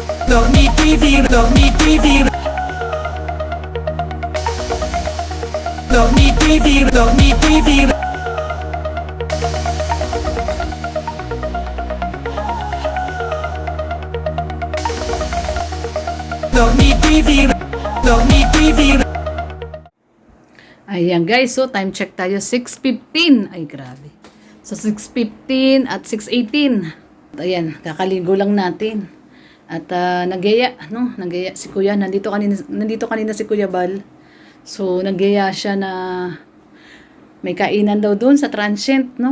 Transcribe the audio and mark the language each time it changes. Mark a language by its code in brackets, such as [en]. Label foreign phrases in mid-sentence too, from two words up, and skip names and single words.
[tl] Dormi TV, Dormi TV, Dormi TV, Dormi TV, Dormi TV, Dormi TV. Ayan guys, so [en] time check [tl] tayo, 6:15. Ay grabe. So 6:15 at 6:18. Ayan, kakaligo lang natin. At nagyaya si Kuya. Nandito kanina si Kuya Bal. So nagyaya siya na may kainan daw doon sa transient, no?